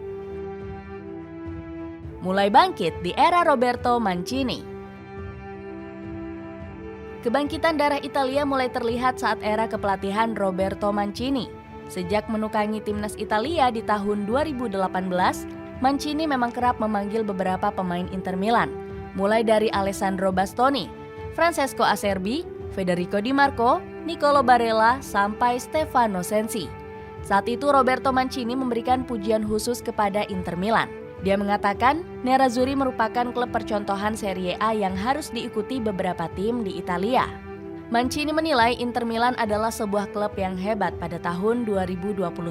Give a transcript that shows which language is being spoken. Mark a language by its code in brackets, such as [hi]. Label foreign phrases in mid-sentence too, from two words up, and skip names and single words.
[id] Mulai bangkit di era Roberto Mancini. Kebangkitan darah Italia mulai terlihat saat era kepelatihan Roberto Mancini. Sejak menukangi timnas Italia di tahun 2018, Mancini memang kerap memanggil beberapa pemain Inter Milan, mulai dari Alessandro Bastoni, Francesco Acerbi, Federico Di Marco, Nicolo Barella, sampai Stefano Sensi. Saat itu Roberto Mancini memberikan pujian khusus kepada Inter Milan. Dia mengatakan Nerazzurri merupakan klub percontohan Serie A yang harus diikuti beberapa tim di Italia. Mancini menilai Inter Milan adalah sebuah klub yang hebat pada tahun 2021.